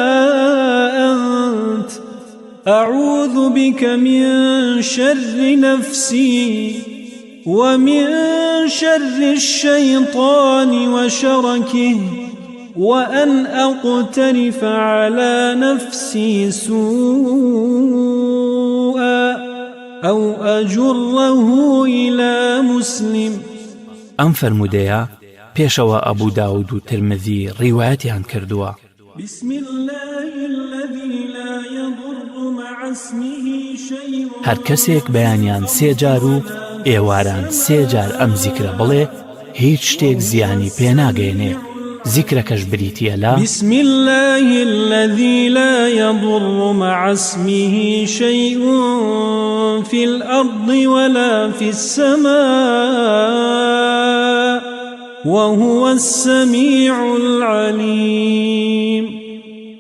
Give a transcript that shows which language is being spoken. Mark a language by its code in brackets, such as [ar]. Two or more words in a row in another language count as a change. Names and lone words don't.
[ar] أنت، أعوذ بك من شر نفسي ومن شر الشيطان وشركه، وأن أقترف على نفسي سوءا أو أجره إلى مسلم. [ckb] ئەم فەرموودەیە پێشەوە ئەبوو داود و ترمذی ڕیوایەتیان کردووە. [ar] بسم الله الذي لا يضر مع اسمه شيء. [ckb] هەر کەسێک بەیانیان 3 جار و ئێواران 3 جار ئەم زیکرە بڵێ، هیچ شتێک زیانی پێناگەێنێ. زیکرەکەش بریتیە لە [ar] بسم الله الذي لا يضر مع اسمه شيء في الأرض ولا في السماء وهو السميع العليم.